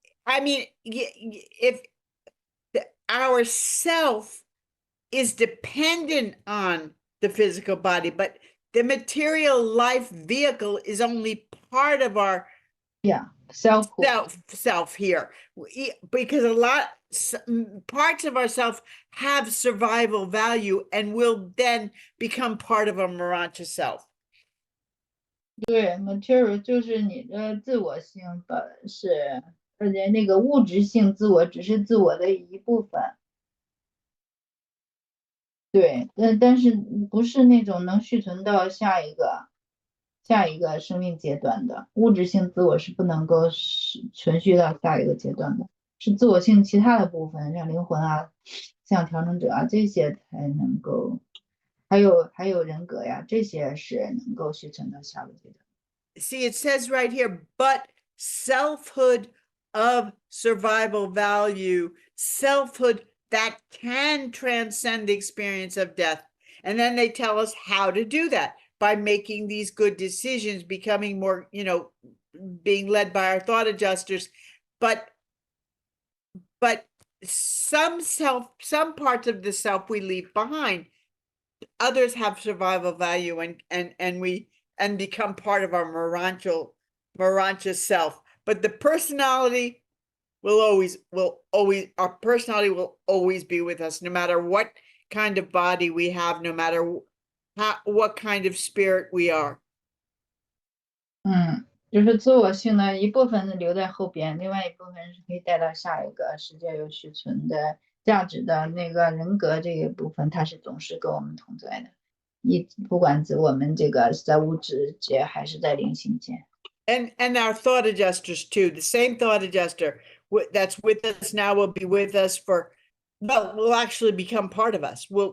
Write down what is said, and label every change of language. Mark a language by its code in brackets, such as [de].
[en] I mean, if our self is dependent on the physical body, but the material life vehicle is only part of our self here, because a lot parts of ourself have survival value and will then become part of our Marancha self. [zh] 对 material 就是你的自我性是，而且那个物质性自我只是自我的一部分。对，但是不是那种能续存到下一个生命阶段的物质性自我是不能够存续到下一个阶段的，是自我性其他的部分，像灵魂啊、像调整者啊这些才能够，还有人格呀，这些是能够续存到下个阶段。 [en] See, it says right here, but selfhood of survival value, selfhood that can transcend the experience of death. And then they tell us how to do that by making these good decisions, becoming more, being led by our thought adjusters. But some parts of the self we leave behind. Others have survival value and become part of our Marancha self. But the personality our personality will always be with us, no matter what kind of body we have, no matter what kind of spirit we are. [zh] 就是自我性的一部分留在后边，另外一部分是可以带到下一个世界有续存的价值的那个人格这一部分，它是总是跟我们同在的，不管我们这个是在物质界还是在灵性界。 [en] And our thought adjusters too. The same thought adjuster that's with us now will be with us for, well, will actually become part of us.